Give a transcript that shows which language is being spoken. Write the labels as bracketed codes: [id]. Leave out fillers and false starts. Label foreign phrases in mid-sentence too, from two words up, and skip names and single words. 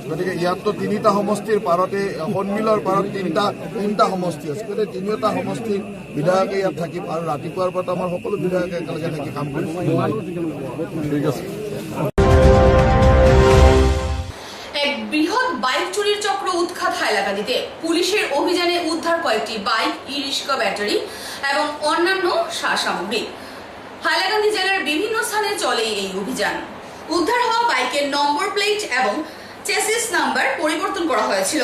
[as] গতিকে ইয়াততো 3টা সমষ্টিৰ পাৰতে, সোণমিলৰ পাৰত তিনিটা সমষ্টি আছে। গতিকে 3টা সমষ্টিৰ বিধায়কে ইয়াত থাকিম, আৰু ৰাতিপুৱাৰ পৰা আমাৰ সকলো বিধায়কে একেলগে থাকি কাম কৰিম। ঠিক আছে। [bn] এক বৃহৎ বাইক চুরির চক্র উৎখাত হাইলাকান্দিতে। পুলিশের অভিযানে উদ্ধার কয়েকটি বাইক, ই-রিক্সা, ব্যাটারি এবং অন্যান্য সামগ্রী। হাইলাকান্দি জেলার বিভিন্ন স্থানে চলে এই অভিযান। উদ্ধার হওয়া বাইকের নম্বর প্লেট এবং চেসিস নাম্বার পরিবর্তন করা হয়েছিল।